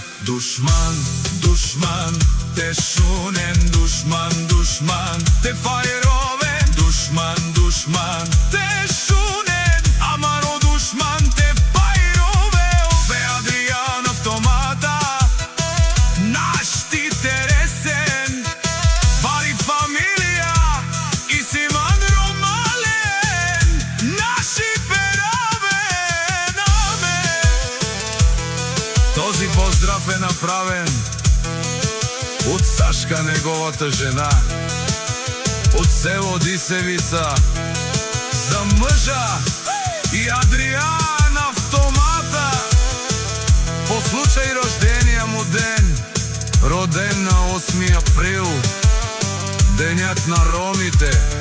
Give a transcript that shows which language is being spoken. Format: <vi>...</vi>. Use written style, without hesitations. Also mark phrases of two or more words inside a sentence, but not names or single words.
<rom>Душман, душман, те шунен, душман, душман, те фајровен, душман, душман, те шунен, амаро душман, те фајрове. Бе Адриан автомата, наш ти тересен, вали фамилия и Симан Ромален, наши перавен амен.</rom> <bg>Този поздрав е направен от Сашка, неговата жена, от село Дисевица, за мъжа и Адриан автомата. По случај рождения му ден, роден на 8 април, денят на ромите.</bg>